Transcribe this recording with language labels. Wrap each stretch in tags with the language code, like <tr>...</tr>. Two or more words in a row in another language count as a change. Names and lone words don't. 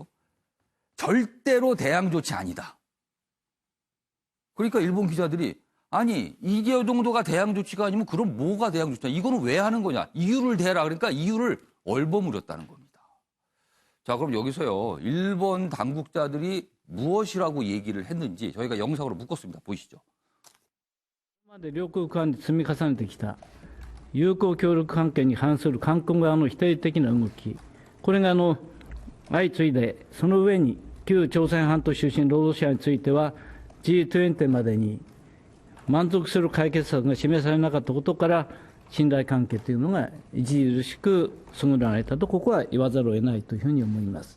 <ko>절대로 대항 조치 아니다. 그러니까 일본 기자들이 아니 이게 정도가 대항 조치가 아니면 그럼 뭐가 대항 조치냐. 이거는 왜 하는 거냐. 이유를 대라. 그러니까 이유를 얼버무렸다는 겁니다. 자 그럼 여기서요. 일본 당국자들이 무엇이라고 얘기를 했는지 저희가 영상으로 묶었습니다. 보시죠.</ko> <ja>これまで両国間で積み重ねてきた友好協力関係に反する韓国側の否定的な動き、これが相次いで、その上に旧朝鮮半島出身労働者については G20 までに満足する解決策が示されなかったことから信頼関係というのが著しく損なわれたとここは言わざるを得ないというふうに思います。</ja>